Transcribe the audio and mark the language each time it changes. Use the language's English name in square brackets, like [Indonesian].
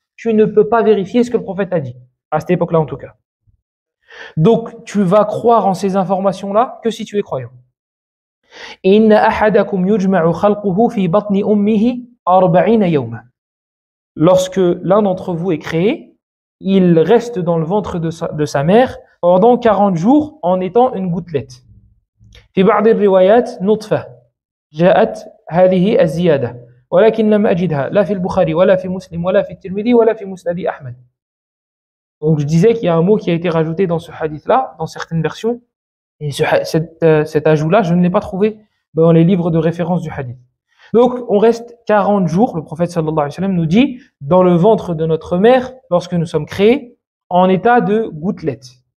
[French] Tu ne peux pas vérifier ce que le prophète a dit, à cette époque-là en tout cas. Donc tu vas croire en ces informations-là que si tu es croyant. [Arabic] Inna ahadakum yujma'u khalquhu fi batni ummihi 40 yawma. [French] Lorsque l'un d'entre vous est créé, il reste dans le ventre de sa mère pendant 40 jours en étant une gouttelette. [Arabic] في بعض الروايات نطفة جاءت هذه الزيادة ولكن لم أجدها لا في البخاري ولا في مسلم ولا في الترمذي ولا في مسند أحمد. [French] Donc je disais qu'il y a un mot qui a été rajouté dans ce hadith-là, dans certaines versions, et cet ajout-là, je ne l'ai pas trouvé dans les livres de référence du hadith. Donc on reste 40 jours, le prophète sallallahu alayhi wa sallam nous dit, dans le ventre de notre mère, lorsque nous sommes créés, en état de gouttelette.